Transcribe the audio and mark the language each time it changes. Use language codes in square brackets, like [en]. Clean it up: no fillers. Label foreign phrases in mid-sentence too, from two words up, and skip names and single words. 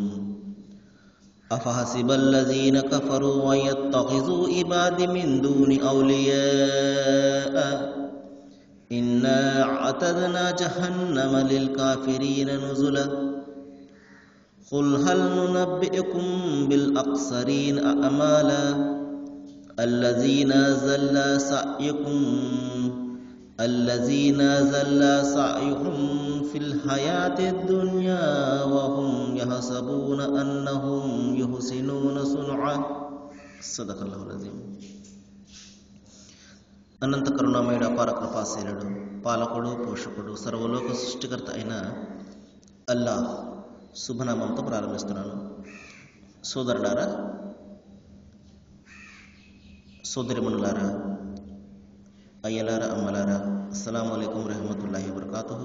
[ar] أفحسب الذين كفروا أن يتخذوا عبادي من دون أولياء إنا أعتدنا جهنم للكافرين نزلا قل هل ننبئكم بالأخسرين أعمالا الذين زل سعيهم في الحياة الدنيا وهم يحسبون أنهم يحسنون صنعا. صدق الله العظيم. [te] అనంత కరుణామయుడు అపార కృపాశీలుడు పాలకుడు పోషకుడు సర్వలోక సృష్టికర్త అయిన అల్లాహ్ శుభనామంతో ప్రారంభిస్తున్నాను. సోదరులారా, సోదరిమణులారా, అయ్యలారా, అమ్మలారా, [ar] السلام عليكم ورحمة الله وبركاته.